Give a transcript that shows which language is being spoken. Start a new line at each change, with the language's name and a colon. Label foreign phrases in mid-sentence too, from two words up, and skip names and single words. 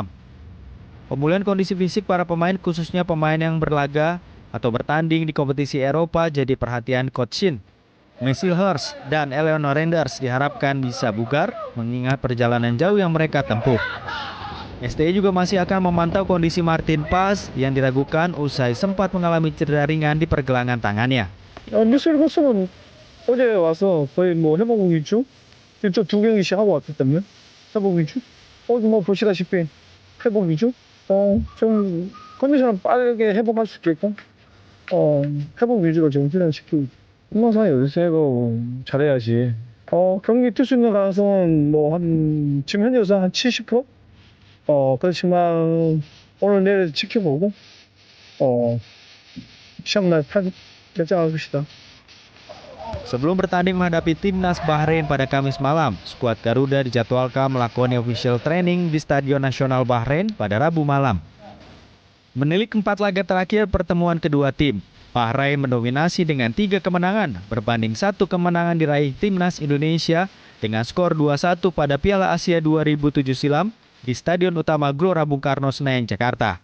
Indonesian: Pemulihan kondisi fisik para pemain khususnya pemain yang berlaga atau bertanding di kompetisi Eropa jadi perhatian Coach Shin. Messi Hurst dan Eleanor Renders diharapkan bisa bugar mengingat perjalanan jauh yang mereka tempuh. STI juga masih akan memantau kondisi Martin Paes yang diragukan usai sempat mengalami cedera ringan di pergelangan tangannya.
Korean: 뉴스를 봤으면 어제 와서 거의 뭐 회복 위주? 좀 두 경기씩 하고 왔기 때문에 회복 위주? 뭐 보시다시피 회복 위주? 좀 컨디션을 빠르게 회복할 수 있게끔 회복 위주로 지금 훈련시키고 항상 연습을 잘해야지. 경기 뛸 수 있는 가능성은 뭐 한 지금 현재 우선 한 70%? 그렇지만 오늘 내일 지켜보고 시합날 결정할 것이다.
Indonesian: Sebelum bertanding menghadapi timnas Bahrain pada Kamis malam, skuad Garuda dijadwalkan melakukan
English: official training
Indonesian: di Stadion Nasional Bahrain pada Rabu malam. Menilik 4 laga terakhir pertemuan kedua tim, Bahrain mendominasi dengan 3 kemenangan berbanding 1 kemenangan diraih timnas Indonesia dengan skor 2-1 pada Piala Asia 2007 silam di Stadion Utama Gelora Bung Karno, Senayan, Jakarta.